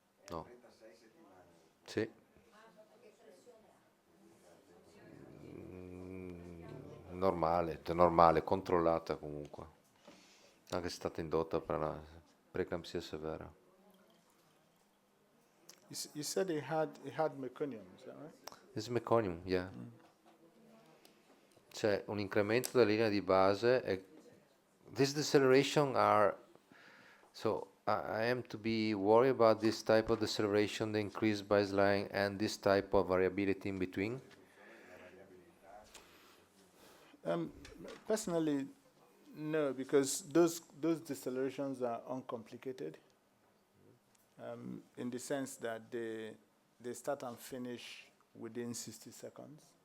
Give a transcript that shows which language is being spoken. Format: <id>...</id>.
<it>No. Sì. Normale, controllata comunque. Anche se è stata indotta per una preeclampsia severa.</it> <en>You said he had meconium, is that right? This is meconium, yeah.</en> <it>C'è un incremento della linea di base.</it> <en>These deceleration are, so I am to be worried about this type of deceleration, the increased baseline, and this type of variability in between. Personally, no, because those decelerations are uncomplicated, in the sense that they start and finish within 60 seconds.</en>